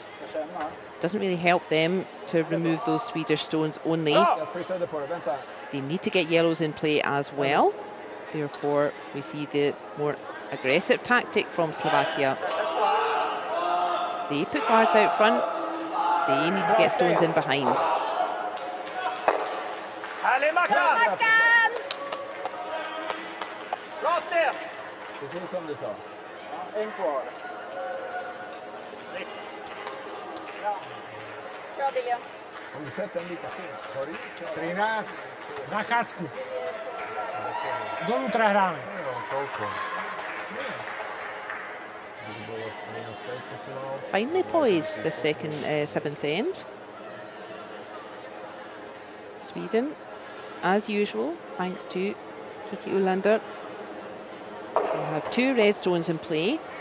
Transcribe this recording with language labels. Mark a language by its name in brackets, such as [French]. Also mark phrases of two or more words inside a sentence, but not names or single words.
[English] Doesn't really help them to remove those Swedish stones only. They need to get yellows in play as well. Therefore, we see the more aggressive tactic from Slovakia. They put guards out front. They need to get stones in behind. [Swedish] Härlig Mackan! Bra sten! Precis som du sa. En kvar. Bra William. Har du sett den lika fint? Har du gjort det? [Slovak] Trinas, Zachácku. Donútra hráme. [English] Finely poised the second 7th end. Sweden, as usual, thanks to Kiki Ulander. They have 2 red stones in play.